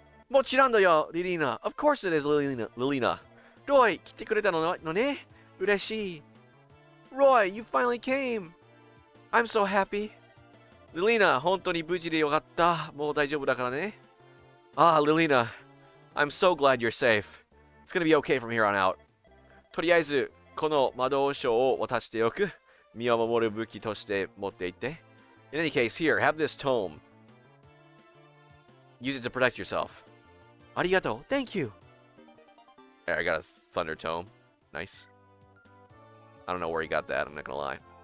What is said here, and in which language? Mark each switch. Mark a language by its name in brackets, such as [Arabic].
[Japanese] もちろんだよ、Lilina. [English] Of course it is, Lilina. [Japanese] Roy, 来てくれたのね。嬉しい。 [English] Roy, you finally came. I'm so happy. [Japanese] Lilina, 本当に無事でよかった。もう大丈夫だからね。 [English] Ah, Lilina, I'm so glad you're safe. It's gonna be okay from here on out. [Japanese] とりあえず、この魔導書を渡しておく。身を守る武器として持っていって。 [English] In any case, here, have this tome. Use it to protect yourself. [Japanese] ありがとう. [English] Thank you. There, I got a thunder tome. Nice. I don't know where he got that, I'm not gonna lie.